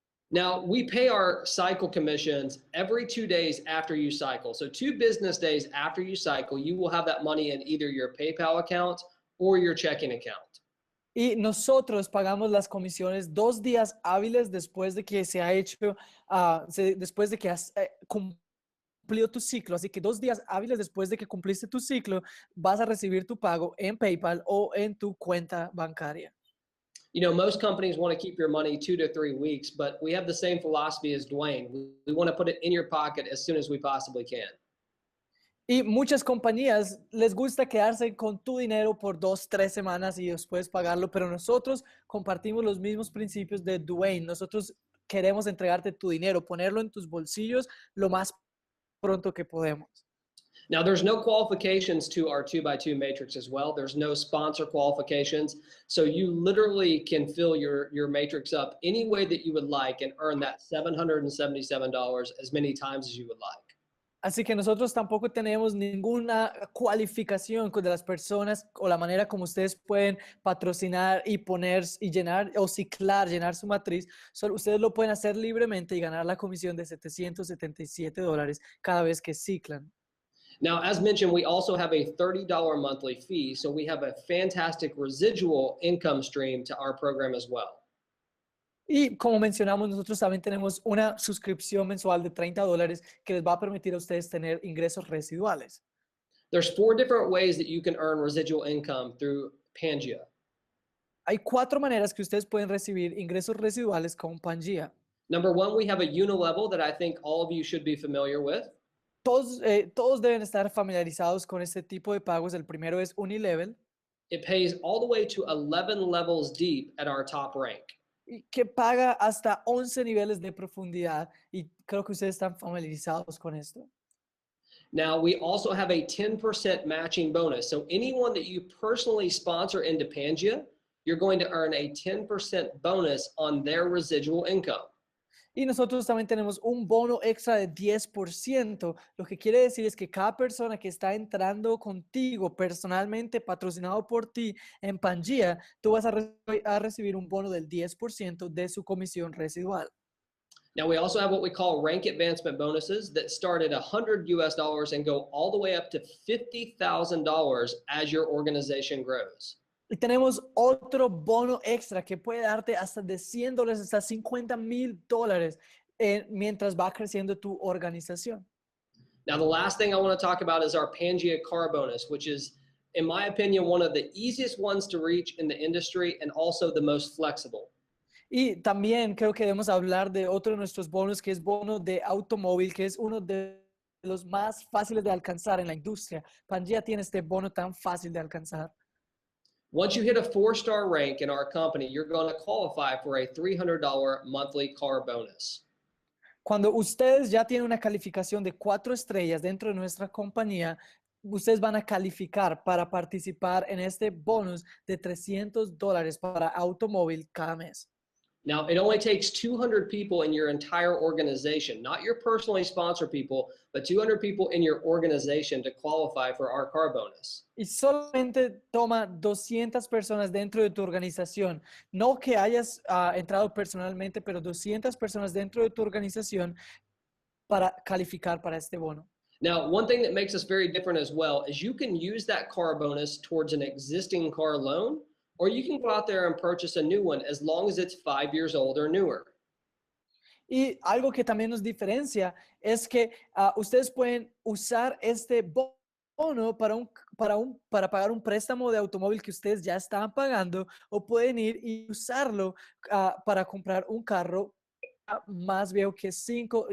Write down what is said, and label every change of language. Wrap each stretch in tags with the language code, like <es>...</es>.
<en>Now, we pay our cycle commissions every 2 days after you cycle. So 2 business days after you cycle, you will have that money in either your PayPal account or your checking account.</en> <es>Y nosotros pagamos las comisiones 2 días hábiles después de que se ha hecho, después de que has cumplido tu ciclo. Así que 2 días hábiles después de que cumpliste tu ciclo, vas a recibir tu pago en PayPal o en tu cuenta bancaria.</es> <en>You know, most companies want to keep your money 2 to 3 weeks, but we have the same philosophy as Dwayne. We want to put it in your pocket as soon as we possibly can.</en> <es>Y muchas compañías les gusta quedarse con tu dinero por 2, 3 semanas y después pagarlo, pero nosotros compartimos los mismos principios de Dwayne. Nosotros queremos entregarte tu dinero, ponerlo en tus bolsillos lo más pronto que podemos.</es> <en>Now, there's no qualifications to our 2x2 matrix as well. There's no sponsor qualifications. So you literally can fill your matrix up any way that you would like and earn that $777 as many times as you would like.</en> <es>Así que nosotros tampoco tenemos ninguna cualificación de las personas o la manera como ustedes pueden patrocinar y poner y llenar o ciclar, llenar su matriz. Solo ustedes lo pueden hacer libremente y ganar la comisión de $777 cada vez que ciclan.</es> <en>Now, as mentioned, we also have a $30 monthly fee. So we have a fantastic residual income stream to our program as well.</en> <es>Y como mencionamos, nosotros también tenemos una suscripción mensual de $30 que les va a permitir a ustedes tener ingresos residuales.</es> <en>There's 4 different ways that you can earn residual income through Pangea.</en> <es>Hay 4 maneras que ustedes pueden recibir ingresos residuales con Pangea.</es> <en>Number one, we have a unilevel that I think all of you should be familiar with.</en> <es>Todos deben estar familiarizados con este tipo de pagos. El primero es Unilevel,</es> <en>It pays all the way to 11 levels deep at our top rank.</en> <es>y que paga hasta 11 niveles de profundidad. Y creo que ustedes están familiarizados con esto.</es> <en>Now, we also have a 10% matching bonus. So anyone that you personally sponsor into Pangea, you're going to earn a 10% bonus on their residual income.</en> <es>Y nosotros también tenemos un bono extra de 10%. Lo que quiere decir es que cada persona que está entrando contigo personalmente, patrocinado por ti en Pangea, tú vas a recibir un bono del 10% de su comisión residual.</es> <en>Now, we also have what we call rank advancement bonuses that start at $100 and go all the way up to $50,000 as your organization grows.</en> <es>Y tenemos otro bono extra que puede darte hasta de $100 hasta $50,000 mientras va creciendo tu organización.</es> <en>Now, the last thing I want to talk about is our Pangea car bonus, which is, in my opinion, one of the easiest ones to reach in the industry and also the most flexible.</en> <es>Y también creo que debemos hablar de otro de nuestros bonos, que es bono de automóvil, que es uno de los más fáciles de alcanzar en la industria. Pangea tiene este bono tan fácil de alcanzar.</es> <en>Once you hit a 4-star rank in our company, you're going to qualify for a $300 monthly car bonus.</en> <es>Cuando ustedes ya tienen una calificación de 4 estrellas dentro de nuestra compañía, ustedes van a calificar para participar en este bonus de $300 para automóvil cada mes.</es> <en>Now, it only takes 200 people in your entire organization, not your personally sponsored people, but 200 people in your organization to qualify for our car bonus.</en> <es>Y solamente toma 200 personas dentro de tu organización. No que hayas entrado personalmente, pero 200 personas dentro de tu organización para calificar para este bono.</es> <en>Now, one thing that makes us very different as well is you can use that car bonus towards an existing car loan, or you can go out there and purchase a new one as long as it's 5 years old or newer.</en> <es>Y algo que también nos diferencia es que ustedes pueden usar este bono para pagar un préstamo de automóvil que ustedes ya estaban pagando, o pueden ir y usarlo para comprar un carro más viejo que 5.</es>